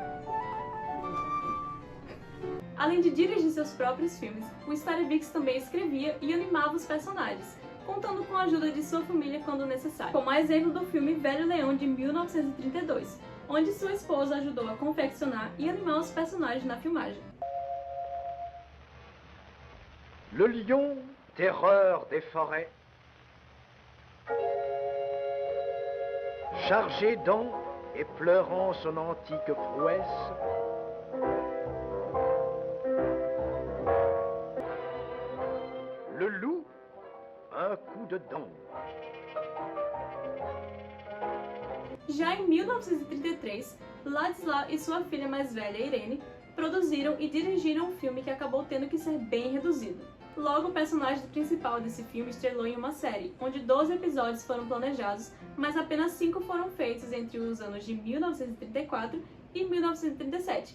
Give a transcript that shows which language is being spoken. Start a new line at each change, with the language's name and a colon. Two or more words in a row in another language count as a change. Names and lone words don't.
Portuguese: Além de dirigir seus próprios filmes, o Starevix também escrevia e animava os personagens, contando com a ajuda de sua família quando necessário, como exemplo do filme Velho Leão, de 1932, onde sua esposa ajudou a confeccionar e animar os personagens na filmagem.
French: Le lion, terreur des forêts, chargé d'ans et pleurant son antique prouesse, le loup, un coup de dent.
Portuguese: Já em 1933, Ladislau e sua filha mais velha, Irene, produziram e dirigiram um filme que acabou tendo que ser bem reduzido. Logo, o personagem principal desse filme estrelou em uma série, onde 12 episódios foram planejados, mas apenas 5 foram feitos entre os anos de 1934 e 1937.